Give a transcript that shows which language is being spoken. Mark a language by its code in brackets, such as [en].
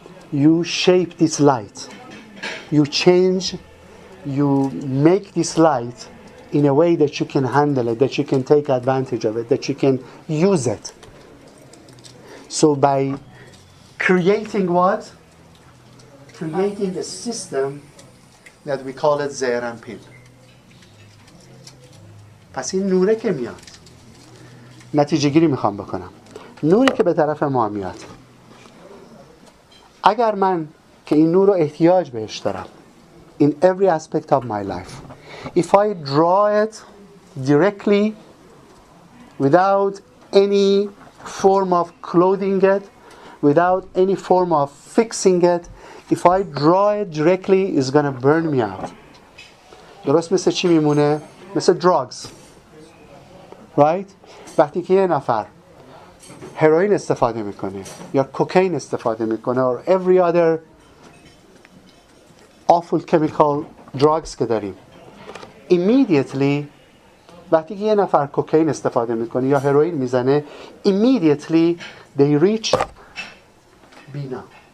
[en] You shape this light. You change, you make this light in a way that you can handle it, that you can take advantage of it, that you can use it. So by creating what? Creating a system that we call it Zeir and Pin. [fa] پس این نوره که میاد نتیجه گیری میخوام بکنم. نوری که به طرف ما میاد اگر من که این نور رو احتیاج بهش دارم [en] in every aspect of my life if I draw it directly without any form of clothing it without any form of fixing it if I draw it directly it's going to burn me out. [fa] درست مثل چی میمونه؟ مثل [en] drugs right؟ [fa] وقتی که یه نفر هروئین استفاده میکنه یا کوکائین استفاده میکنه [en] or every other awful chemical drugs [fa] که داریم immediately وقتی که یه نفر کوکائین استفاده میکنه یا هروئین میزنه immediately [en] they reach [fa] بینا.